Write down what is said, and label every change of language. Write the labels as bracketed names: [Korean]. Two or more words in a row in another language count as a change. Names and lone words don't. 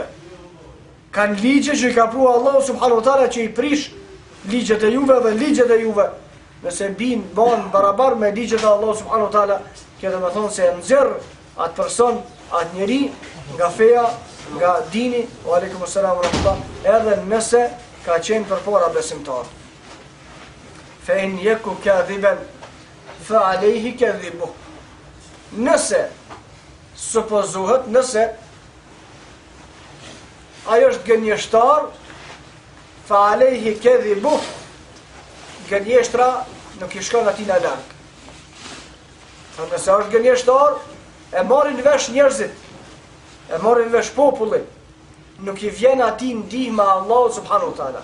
[Albanian] Kanë ligje që i ka prua Allahu [Arabic] سبحانه وتعالى [Albanian] që i prish ligjet e juve dhe ligjet e juve. Nëse banë barabar me ligjet e Allahu [Arabic] سبحانه وتعالى, [Albanian] kjo do të thonë se nxjerr atë person, atë njeri nga feja, nga dini, [Arabic] وعليكم السلام ورحمة الله, [Albanian] edhe nëse ka qenë përpara besimtar. [Arabic] فإن يك كاذبا فعليه كذبه. [Albanian] Nëse supozohet, nëse ai është gënjeshtar, [Arabic] فعليه كذبه, [Albanian] gënjeshtra nuk i shkon atij në larg. Nëse është gënjeshtar, e marrin vesh njerëzit, e marrin vesh populli, nuk i vjen atij ndihma Allahu [Arabic] سبحانه وتعالى.